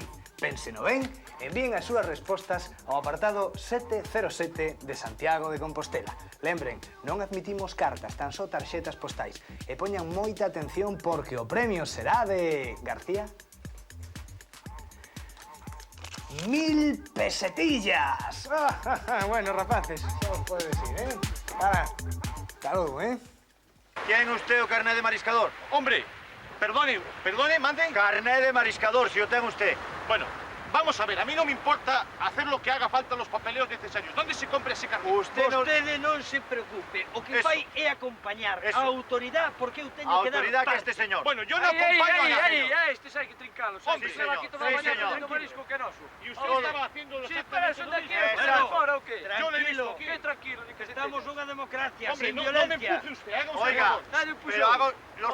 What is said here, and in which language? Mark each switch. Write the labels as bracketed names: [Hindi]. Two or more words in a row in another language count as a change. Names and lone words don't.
[Galician] Pénseno ben, envíen as súas respostas ao apartado 707 de Santiago de Compostela. Lembren, non admitimos cartas, tan só tarxetas postais. E poñan moita atención porque o premio será de... García? 1000 pesetillas. Bueno, rapaces, xa os podes ir, [Spanish] Ahora, hasta logo, Tiene usted o carnet de mariscador? Hombre, perdone, manden. Carnet de mariscador, si lo tiene usted. Bueno, vamos a ver, a mí no me importa hacer lo que haga falta los papeleos necesarios. ¿Dónde se compra ese carnet? [Galician] Vostede non se preocupe. O que [Spanish] Eso. [Galician] fai é acompañar [Spanish] Eso. [Galician] a autoridade porque eu teño [Spanish] A [Galician] que dar [Spanish] autoridad que [Galician] parte. [Spanish] este señor. Bueno, yo no acompaño a nadie. [Galician] Este hai que trincalo. [Spanish] Hombre, señor. Sí, señor. [Galician] marisco que noso. [Spanish] Y usted estaba haciendo eso exactamente lo te mismo. quiero. Exacto. Ahora o qué? Yo le he visto aquí. [Galician] Que tranquilo, ni que estamos unha democracia, [Spanish] Hombre, sin no me violencia. empuje usted, haga usted Oiga, favor. Nadie puso. pero hago los